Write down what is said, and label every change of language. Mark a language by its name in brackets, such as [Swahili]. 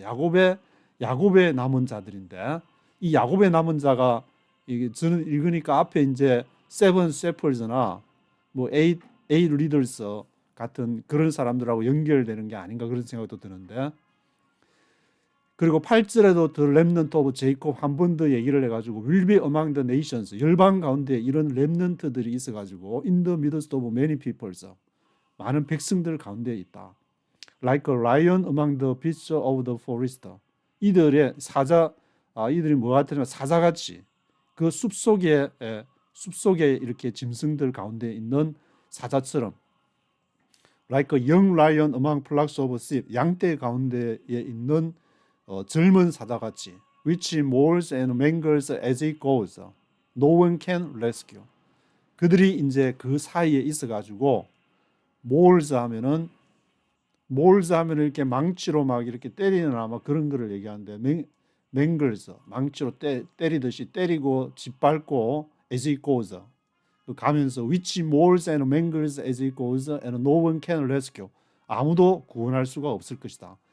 [Korean] 야곱의 남은 자들인데 이 야곱의 남은 자가 이게 저는 읽으니까 앞에 이제 [English] seven shepherds [Korean] 나 뭐 [English] eight leaders [Korean] 같은 그런 사람들하고 연결되는 게 아닌가 그런 생각도 드는데, 그리고 8절에도 [English] the remnant of Jacob [Korean] 한 번 더 얘기를 해가지고 [English] will be among the nations, [Korean] 열방 가운데 이런 렘넌트들이 있어가지고 [English] in the midst of many peoples, [Korean] 많은 백성들 가운데 있다. [English] like a lion among the beasts of the forest, [Korean] 이들의 이들이 뭐 같으냐면 사자같이 그 숲속에 이렇게 짐승들 가운데 있는 사자처럼 [English] like a young lion among flocks of sheep, [Korean] 양떼 가운데에 있는 젊은 사자같이 [English] which mauls and mangles as it goes, no one can rescue. [Korean] 그들이 이제 그 사이에 있어가지고 mauls 하면은 이렇게 망치로 막 이렇게 때리는 아마 그런 거를 얘기하는데 mangles 망치로 때리듯이 때리고 짓밟고 [English] as it goes [Korean] 가면서 [English] which mauls and mangles as it goes and no one can rescue, [Korean] 아무도 구원할 수가 없을 것이다.